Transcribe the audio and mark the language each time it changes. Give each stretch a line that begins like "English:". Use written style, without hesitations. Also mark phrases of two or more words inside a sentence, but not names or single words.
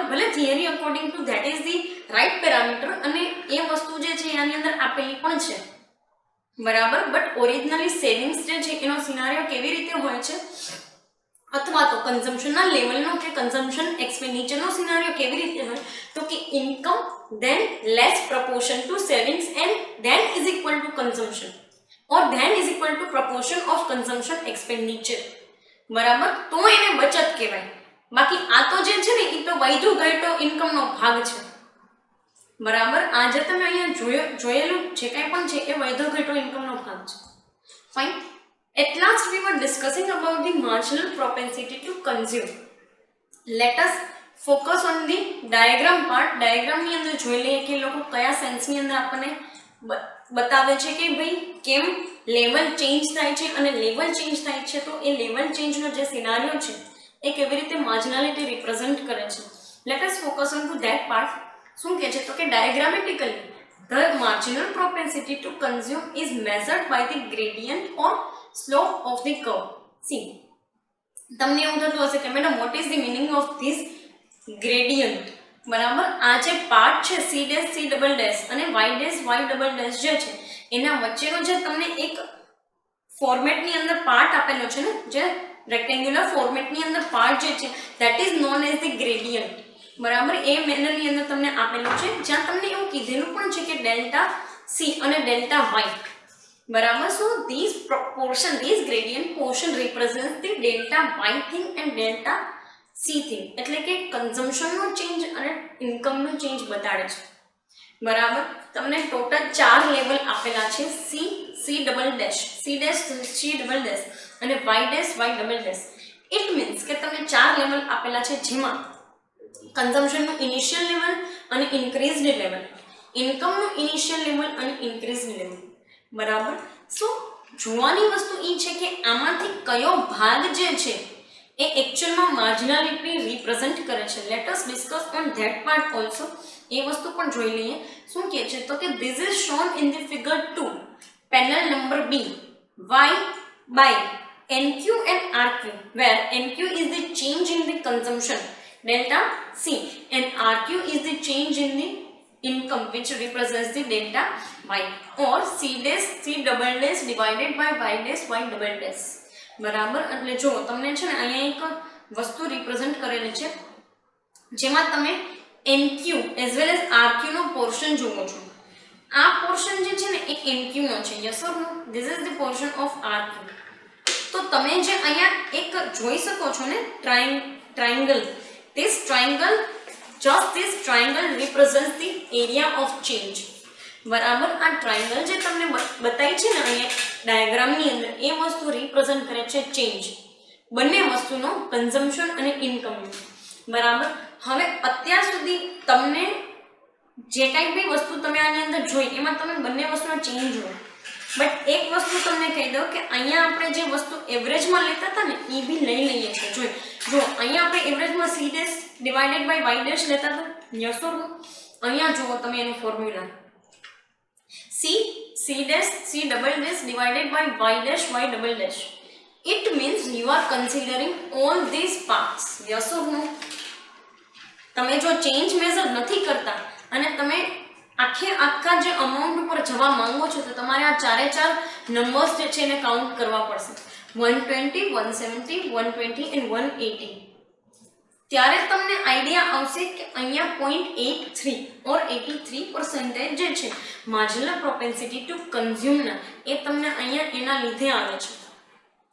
Gujarati: ભલે
English: theory according to that is the right parameter
Gujarati: અને એ વસ્તુ જે છે આની અંદર આપેલી પણ છે. બરાબર.
English: but originally savings
Gujarati: જે છે એનો સિનારિયો કેવી રીતે હોય છે અથવા તો કન્ઝમ્પશનના લેવલનો કે કન્ઝમ્પશન એક્સપેન્ડિચરનો સિનારિયો કેવી રીતે હોય તો કે ઇન્કમ
English: then less proportion to savings and then is equal to consumption or then is equal to proportion of consumption expenditure.
Gujarati: બરાબર. તો એને બચત કહેવાય. બાકી આ તો જે છે ને એ તો વધુ ઘટો ઇન્કમનો ભાગ છે. બરાબર. આ જે તમે અહીંયા જોયેલું જે કાંઈ પણ છે એ વધુ ઘટો ઇન્કમનો ભાગ છે. ફાઇન.
English: At last we were discussing about the marginal propensity to consume. Let us focus on the diagram part.
Gujarati: diagram ની અંદર જોઈ લઈએ કે લોકો કયા સેન્સ ની અંદર આપણને બતાવે છે કે ભાઈ કેમ
English: level change
Gujarati: થાય છે અને
English: level change
Gujarati: થાય છે તો એ લેવલ ચેન્જનો જે સિનારિયો છે એ કેવી રીતે
English: marginality represent
Gujarati: કરે છે.
English: Let us focus on to that part.
Gujarati: શું કહે છે તો કે
English: diagrammatically the marginal propensity to consume is measured by the gradient or slope of the curve. See,
Gujarati: તમને એવું થતું હશે કે મેડમ
English: what is the meaning of this gradient?
Gujarati: બરાબર. આ જે પાર્ટ છે
English: c dash c double dash
Gujarati: અને
English: y dash y double dash
Gujarati: જે છે એના વચ્ચેનો જે તમને એક ફોર્મેટની અંદર પાર્ટ આપેલો છે ને, જે રેક્ટેન્ગ્યુલર ફોર્મેટની અંદર પાર્ટ જે છે
English: that is known as the gradient.
Gujarati: બરાબર. એ મેનરની અંદર તમને આપેલું છે જ્યાં તમને એવું કીધેલું પણ છે કે
English: delta c
Gujarati: અને
English: delta y.
Gujarati: બરાબર.
English: So these gradient portion represents the delta y thing and delta c thing.
Gujarati: એટલે કે કન્ઝમ્પશનનો ચેન્જ અને ઇન્કમનો ચેન્જ બતાડે છે. બરાબર. તમને ટોટલ 4 લેવલ આપેલા છે
English: c double dash c dash c double dash
Gujarati: અને
English: y dash y double dash. it means
Gujarati: કે તમને 4 લેવલ આપેલા છે જેમાં કન્ઝમ્પશનનું
English: initial level
Gujarati: અને
English: increased level,
Gujarati: ઇન્કમનું
English: initial level
Gujarati: અને
English: increased level.
Gujarati: બરાબર. સો જોવાની વસ્તુ એ છે કે આમાંથી કયો ભાગ જે છે એ એકચ્યુઅલમાં
English: marginality represent
Gujarati: કરે છે.
English: let us discuss on that part also.
Gujarati: એ વસ્તુ પણ જોઈ લઈએ. શું કહે છે તો કે
English: this is shown in the figure 2 panel number B y by NQ and RQ where NQ is the change in the consumption delta C and RQ is the change in the income which represents the delta y or c dash c double dash divided by y dash y double dash.
Gujarati: બરાબર. એટલે જો તમને છે ને અહીંયા એક વસ્તુ રિપ્રેઝન્ટ કરેલી છે જેમાં તમે
English: NQ as well as RQ
Gujarati: નો પોર્શન જુઓ છો. આ પોર્શન જે છે ને એ NQ નો છે.
English: yes or no? this is the portion of RQ.
Gujarati: તો તમે જે અહીંયા એક જોઈ શકો છો ને ટ્રાયંગલ,
English: this triangle represents the area of change.
Gujarati: બરાબર. આ ટ્રાયંગલ જે તમને બતાવી છે ને અહીંયા ડાયાગ્રામની અંદર એ વસ્તુ રિપ્રેઝન્ટ કરે છે ચેન્જ બંને વસ્તુનો, કન્ઝમ્પશન અને ઇન્કમનો. બરાબર. હવે અત્યાર સુધી તમને જે કાંઈ બી વસ્તુ તમે આની અંદર જોઈ એમાં તમે બંને વસ્તુનો ચેન્જ જોયો. બટ એક વસ્તુ તમને કહી દઉં કે અહીંયા આપણે જે વસ્તુ એવરેજમાં લેતા હતા ને એ બી લઈ લઈએ છીએ. જો અહીંયા આપણે એવરેજમાં
English: c dash divided by y dash
Gujarati: લેતા હતા.
English: yes or no?
Gujarati: અહીંયા જુઓ તમે એનું ફોર્મ્યુલા
English: c dash c double dash divided by y dash y double dash. It means you are considering all these parts. Yes or no?
Gujarati: તમે જો ચેન્જ મેઝર નથી કરતા અને તમે આખા જે અમાઉન્ટ ઉપર જવા માંગો છો તો તમારે આ ચારે ચાર નંબર્સ જે છે એને કાઉન્ટ કરવા પડશે. 120, 170, 120 and 180. ત્યારે તમને આઈડિયા આવશે કે અહીંયા 0.83 ઓર 83% જે છે
English: marginal propensity to consume
Gujarati: એ તમને અહીંયા એના લીધે આવે છે.